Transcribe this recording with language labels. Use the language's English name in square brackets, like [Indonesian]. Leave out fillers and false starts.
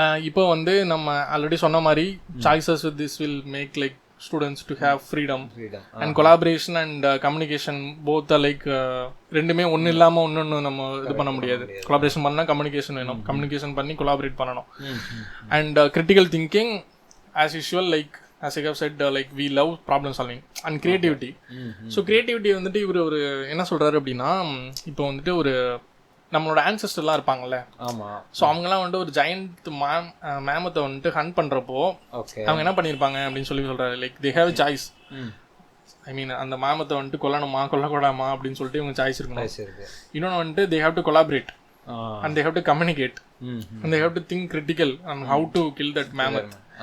[Tamil] இப்போ வந்து நம்ம ஆல்ரெடி சொன்ன மாதிரி [English] choices with this will make like students to have freedom and collaboration and communication both are like [Tamil] ரெண்டுமே ஒன்று இல்லாமல் ஒன்று நம்ம இது பண்ண முடியாது. கொலாபரேஷன் பண்ணால் கம்யூனிகேஷன் வேணும், கம்யூனிகேஷன் பண்ணி கொலாபரேட் பண்ணணும். [English] And critical thinking as usual like as I have said like we love problem solving and creativity. [Tamil] So creativity வந்துட்டு இவர் ஒரு என்ன சொல்கிறாரு அப்படின்னா இப்போ வந்துட்டு ஒரு நம்மளோட ஆன்சஸ்டர்லாம் இருப்பாங்கல்ல, ஆமாம், ஸோ அவங்கெல்லாம் வந்துட்டு ஒரு ஜெயண்ட் மேமத்தை வந்துட்டு ஹண்ட் பண்ணுறப்போ அவங்க என்ன பண்ணியிருப்பாங்க அப்படின்னு சொல்லி சொல்கிறாரு. [English] Like they have choice. [Tamil] அந்த மேமத்தை வந்துட்டு கொல்லணுமா கொல்லக்கூடாமா அப்படின்னு சொல்லிட்டு இவங்க சாய்ஸ் இருக்கணும். இன்னொன்று வந்துட்டு [English] They have to collaborate and they have to communicate and they have to think critical on how to kill that mammoth.